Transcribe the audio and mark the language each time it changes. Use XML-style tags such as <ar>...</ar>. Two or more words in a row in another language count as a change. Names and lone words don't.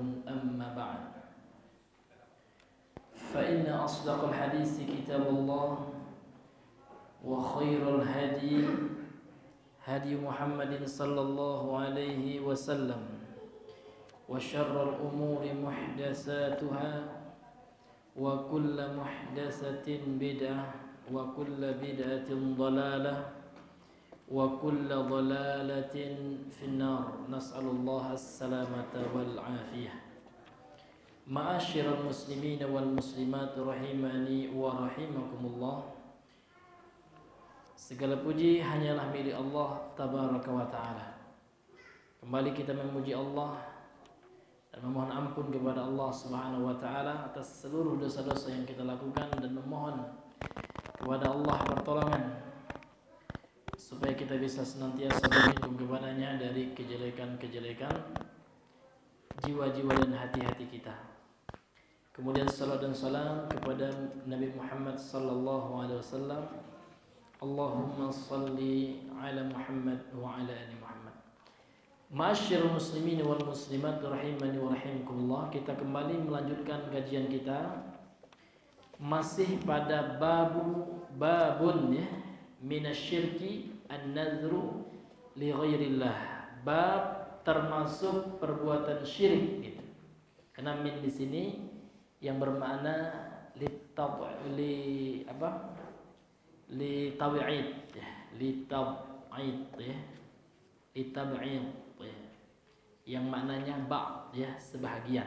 <ar>أما بعد، فإن أصدق الحديث كتاب الله وخير الهدي هدي محمد صلى الله عليه وسلم وشر الأمور محدثاتها وكل محدثة بدعة وكل بدعة ضلالة وكل ضلالة في النار. نسأل الله السلامة والعافية. معاشر المسلمين والمسلمات رحمني ورحمكم الله.</ar> <id>Segala puji hanyalah milik Allah</id> <ar>تبارك وتعالى.</ar> <id>Kembali kita memuji Allah dan memohon ampun kepada Allah</id> <ar>سبحانه وتعالى</ar> <id>atas seluruh dosa-dosa yang kita lakukan dan memohon kepada Allah pertolongan supaya kita bisa senantiasa berlindung kepadanya dari kejelekan-kejelekan jiwa-jiwa dan hati-hati kita. Kemudian salat dan salam kepada Nabi Muhammad</id> <ar>صلى الله عليه وسلم. اللهم صل على محمد وعلى آل محمد. معاشر المسلمين والمسلمات رحمني ورحمكم الله.</ar> <id>Kita kembali melanjutkan kajian kita masih pada babun ya,</id> <ar>من الشرك النذر لغير الله.</ar> <id>Bab termasuk perbuatan syirik gitu. Karena min di sini yang bermakna</id> <ar>لتبعيض</ar> <id>ya,</id> <ar>لتبعيض</ar> <id>ya,</id> <ar>لتبعيض</ar> <id>ya, yang maknanya ba'd ya, sebahagian.</id>